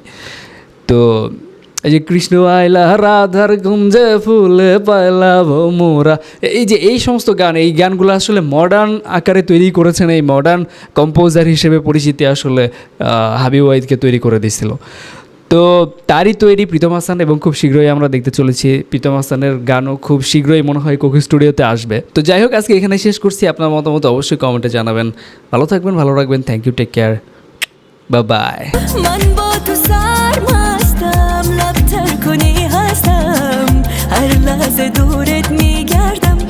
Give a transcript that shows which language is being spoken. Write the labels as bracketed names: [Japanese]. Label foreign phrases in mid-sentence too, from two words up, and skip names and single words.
[Bangla] তো এই যে কৃষ্ণ আইলা রাধার গুঞ্জে ফুলে পাইলা মোরা, এই যে এই সমস্ত গান, এই গানগুলো আসলে মডার্ন আকারে তৈরি করেছেন, এই [English] modern composer [Bangla] হিসেবে পরিচিতি আসলে হাবিব ওয়াহিদকে তৈরি করে দিয়েছিল। তো তারই তৈরি প্রীতম হাসান, এবং খুব শীঘ্রই আমরা দেখতে চলেছি প্রীতম হাসানের গানও খুব শীঘ্রই মনে হয় কোকি স্টুডিওতে আসবে। তো যাই হোক, আজকে এখানে শেষ করছি। আপনার মতামত অবশ্যই কমেন্টে জানাবেন। ভালো থাকবেন, ভালো রাখবেন। [English] Thank you, take care, bye bye. [Persian] من با تو سرمستم لب تر کنی هستم هر لحظه دورت میگردم